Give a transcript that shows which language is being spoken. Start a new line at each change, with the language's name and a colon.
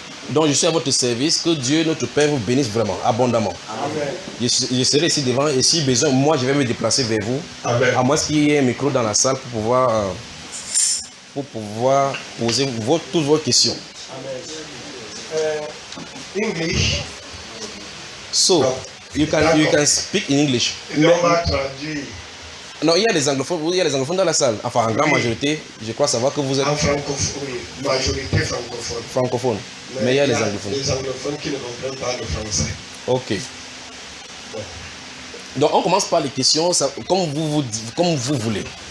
French: Donc je suis à votre service, que Dieu, notre Père, vous bénisse vraiment, abondamment. Amen. Je serai ici devant et si besoin, moi je vais me déplacer vers vous. Amen. À moins qu'il y ait un micro dans la salle pour pouvoir poser toutes vos questions. Amen. English.
English: So, you can speak in English.
French: Et on va traduire Non, il y a des anglophones dans la salle. Enfin, en grande majorité, je crois savoir que vous êtes en francophone, oui, majorité francophone. francophone. Mais il y a des anglophones. Les anglophones qui ne comprennent pas le français. Ok. Donc, on commence par les questions, comme vous voulez.